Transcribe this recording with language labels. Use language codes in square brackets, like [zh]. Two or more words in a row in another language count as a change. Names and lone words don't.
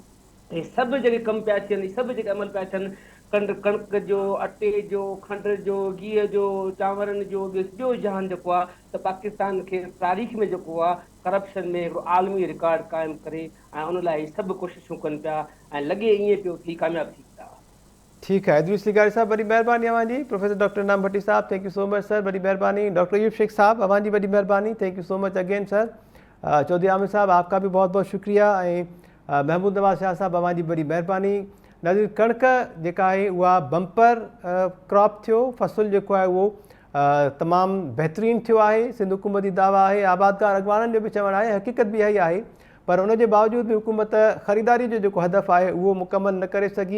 [sd] हे सभु जेके कम पिया थियनि, सभु जेके अमल पिया थियनि, कणिक जो, अटे जो, खंड जो, गिह जो, चांवरनि जो, ॿियो जहान जेको आहे त पाकिस्तान खे तारीख़ में जेको आहे करप्शन में हिकिड़ो आलमी रिकॉर्ड क़ाइमु करे, ऐं उन लाइ सभु कोशिशूं कनि पिया, ऐं लॻे ईअं पियो थी कामयाबु थी पिया। ठीकु आहे। इदरीस लिगारी साहब, वॾी महिरबानी अव्हांजी। प्रोफेसर डॉक्टर इनाम भट्टी साहब, [en] thank you so much sir, [sd] वॾी महिरबानी। डॉक्टर अयूब शेख साहब, अव्हांजी वॾी महिरबानी, [en] Thank you so much again sir. [ur] چودھری عامر صاحب، آپ کا بھی بہت بہت شکریہ. [sd] ऐं महमूद नवाज़ शाह साहब, अव्हांजी वॾी महिरबानी। नाज़रीन, कणिक जेका आहे उहा [en] bumper crop [sd] थियो, फ़सुलु जेको आहे उहो तमामु बहितरीनु थियो आहे। सिंध हुकूमत जी दावा आहे, आबादकार अॻवाननि जो बि चवणु आहे, हक़ीक़त बि इहा ई आहे। पर उन जे बावजूदि बि हुकूमत ख़रीदारी जो जेको हदफ़ आहे उहो मुकमल न करे सघी।